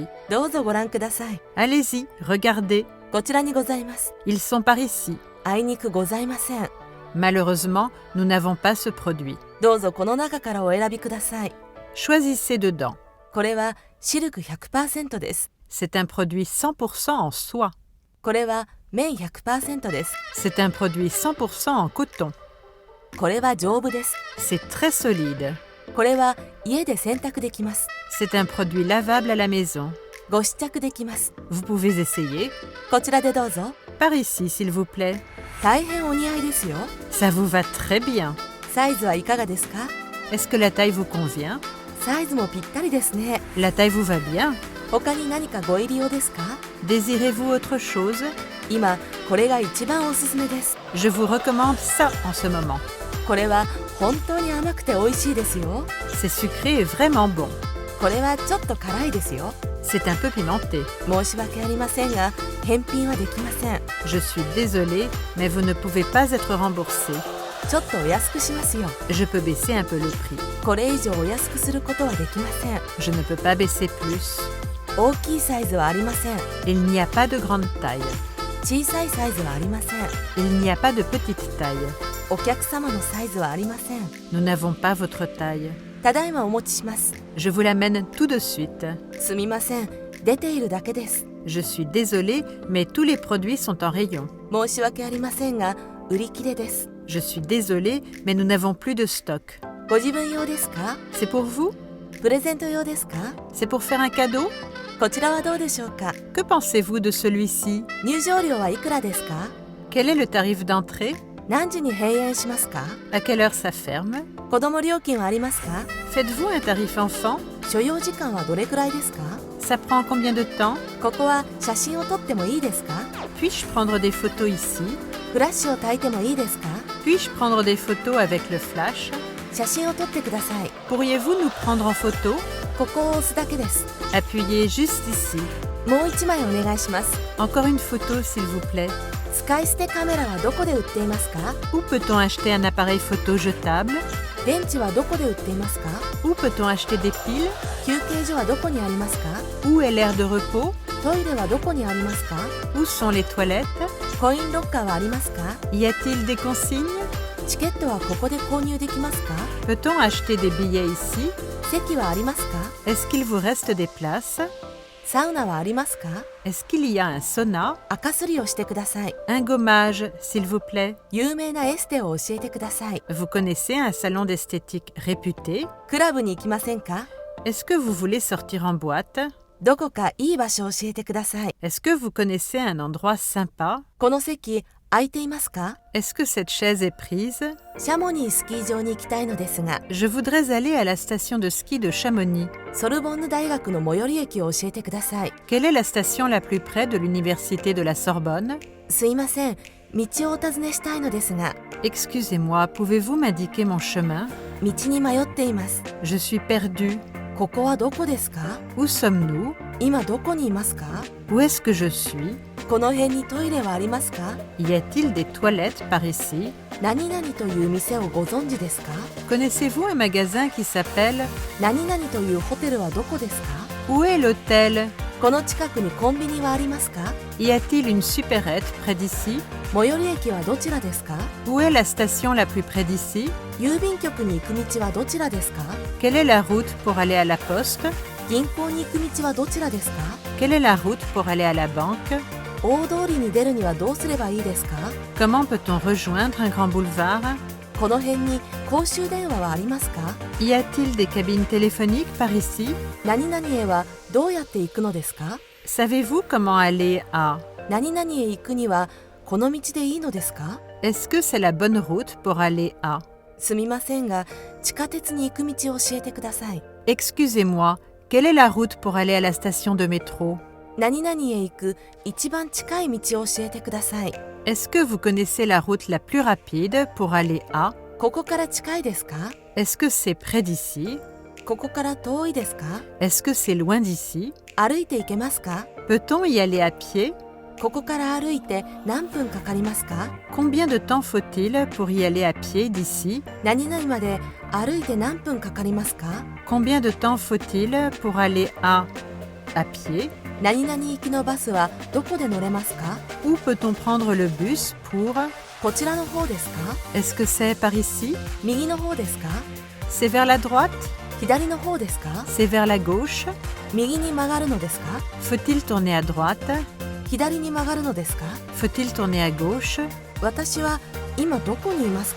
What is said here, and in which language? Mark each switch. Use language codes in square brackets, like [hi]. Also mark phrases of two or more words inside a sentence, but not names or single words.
[ja] どうぞご覧ください。 [fr] Allez-y, regardez. [ja] こちらにございます。 [fr] Ils sont par ici. [ja] あいにくございません。 [fr] Malheureusement, nous n'avons pas ce produit. [ja] どうぞこの中からお選びください。 [fr] Choisissez dedans. [ja] これはシルク 100% です。 [fr] C'est un produit 100% en soie. [ja] これは綿 100% です。 [fr] C'est un produit 100% en coton. [ja] これは丈夫です。 [fr] C'est très solide. [ja] これは家で洗濯できます。 [fr] C'est un produit lavable à la maison. [ja] ご試着できます。 [fr] Vous pouvez essayer. [ja] こちらでどうぞ。 [fr] Par ici, s'il vous plaît. [ja] 大変お似合いですよ。 [fr] Ça vous va très bien. [ja] サイズはいかがですか？ [fr] Est-ce que la taille vous convient? [ja] サイズもぴったりですね。 [fr] La taille vous va bien. [ja] 他に何かご入り用ですか？ [fr] Désirez-vous autre chose? [ja] 今これが一番おすすめです。 [fr] Je vous recommande ça en ce moment. [ja] これは本当に甘くて美味しいですよ。 [fr] C'est sucré et vraiment bon. [ja] これはちょっと辛いですよ。 [fr] C'est un peu pimenté. [ja] 申し訳ありませんが返品はできません。 [fr] Je suis désolée, mais vous ne pouvez pas être remboursé. [ja] ちょっとお安くしますよ。 [fr] Je peux baisser un peu le prix. [ja] これ以上お安くすることはできません。 [fr] Je ne peux pas baisser plus. [ja] 大きいサイズはありません。 [fr] Il n'y a pas de grande taille. [ja] 小さいサイズはありません。 [fr] Il n'y a pas de petite taille. [ja] お客様のサイズはありません。 [fr] Nous n'avons pas votre taille. [ja] ただいまお持ちします。 [fr] Je vous l'amène tout de suite. [ja] すみません。出ているだけです。 [fr] Je suis désolée, mais tous les produits sont en rayon. [ja] 申し訳ありませんが売り切れです。 [fr] Je suis désolée, mais nous n'avons plus de stock. [ja] ご自分用ですか？ [fr] C'est pour vous? [ja] プレゼント用ですか？ [fr] C'est pour faire un cadeau? [ja] こちらはどうでしょうか？ [fr] Que pensez-vous de celui-ci? [ja] 入場料はいくらですか？ [fr] Quel est le tarif d'entrée? [ja] 何時に閉園しますか？ [fr] À quelle heure ça ferme? [ja] 子供料金はありますか？ [fr] Faites-vous un tarif enfant? [ja] 所要時間はどれくらいですか？ [fr] Ça prend combien de temps? [ja] ここは写真を撮ってもいいですか？ [fr] Puis-je prendre des photos ici? [ja] フラッシュを焚いてもいいですか？ [fr] Puis-je prendre des photos avec le flash? [ja] 写真を撮ってください。 [fr] Pourriez-vous nous prendre en photo? [ja] ここを押すだけです。 [fr] Appuyez juste ici. [ja] もう一枚お願いします。 [fr] Encore une photo, s'il vous plaît. [ja] 使い捨てカメラはどこで売っていますか？ [fr] Où peut-on acheter un appareil photo jetable? [ja] 電池はどこで売っていますか？ [fr] Où peut-on acheter des piles? [ja] 休憩所はどこにありますか？ [fr] Où est l'aire de repos? [ja] トイレはどこにありますか？ [fr] Où sont les toilettes? [ja] コインロッカーはありますか？ [fr] Y a-t-il des consignes? [ja] チケットはここで購入できますか？ [fr] Peut-on acheter des billets ici? [ja] 席はありますか？ [fr] Est-ce qu'il vous reste des places? [ja] サウナはありますか？ [fr] Est-ce qu'il y a un sauna? [ja] 赤すりをしてください。 [fr] Un gommage, s'il vous plaît. [ja] 有名なエステを教えてください。 [fr] Vous connaissez un salon d'esthétique réputé? [ja] クラブに行きませんか？ [fr] Est-ce que vous voulez sortir en boîte? [ja] どこかいい場所を教えてください。 [fr] Est-ce que vous connaissez un endroit sympa? [ja] この席空いていますか？ [fr] Est-ce que cette chaise est prise? [ja] シャモニースキー場に行きたいのですが、 [fr] Je voudrais aller à la station de ski de Chamonix. [ja] ソルボンヌ大学の最寄り駅を教えてください。 [fr] Quelle est la station la plus près de l'université de la Sorbonne? [ja] すいません、道をお尋ねしたいのですが、 [fr] Excusez-moi, pouvez-vous m'indiquer mon chemin? [ja] 道に迷っています。 [fr] Je suis perdue. [ja] ここはどこですか？ [fr] Où sommes-nous? [ja] 今どこにいますか？ [fr] Où est-ce que je suis? [ja] この辺にトイレはありますか？ [fr] Y a-t-il des toilettes par ici? [ja] 何々という店をご存知ですか？ [fr] Connaissez-vous un magasin qui s'appelle? [ja] 何々というホテルはどこですか？ [fr] Où est l'hôtel? [ja] この近くにコンビニはありますか？ [fr] Y a-t-il une supérette près d'ici? [ja] 最寄り駅はどちらですか？ [fr] Où est la station la plus près d'ici? [ja] 郵便局に行く道はどちらですか？ [fr] Quelle est la route pour aller à la poste? [ja] 銀行に行く道はどちらですか？ [fr] Quelle est la route pour aller à la banque? [ja] 大通りに出るにはどうすればいいですか？ [fr] Comment peut-on rejoindre un grand boulevard? [ja] この辺に公衆電話はありますか？ [fr] Y a-t-il des cabines téléphoniques par ici? [ja] 何々へはどうやって行くのですか？ [fr] Savez-vous comment aller à? [ja] 何々へ行くにはこの道でいいのですか？ [fr] Est-ce que c'est la bonne route pour aller à? [ja] すみませんが、地下鉄に行く道を教えてください。 [fr] Excusez-moi, quelle est la route pour aller à la station de métro? [ja] 何々へ行く一番近い道を教えてください。 [fr] Est-ce que vous connaissez la route la plus rapide pour aller à? [ja] ここから近いですか？ [fr] Est-ce que c'est près d'ici? [ja] ここから遠いですか？ [fr] Est-ce que c'est loin d'ici? [ja] 歩いて行けますか？ [fr] Peut-on y aller à pied? [ja] ここから歩いて何分かかりますか？ [fr] Combien de temps faut-il pour y aller à pied d'ici? [ja] 何々まで歩いて何分かかりますか？ [fr] Combien de temps faut-il pour aller à pied? [ja] 何々行きのバスはどこで乗れますか？ [fr] Où peut-on prendre le bus pour? [ja] こちらの方ですか？ [fr] Est-ce que c'est par ici? [ja] 右の方ですか？ [fr] C'est vers la droite? [ja] 左の方ですか？ [fr] C'est vers la gauche? [ja] 右に曲がるのですか？ [fr] Faut-il tourner à droite? [ja] 左に曲がるのですか？ [fr] Faut-il tourner à gauche? [ja] 私は今どこにいますか？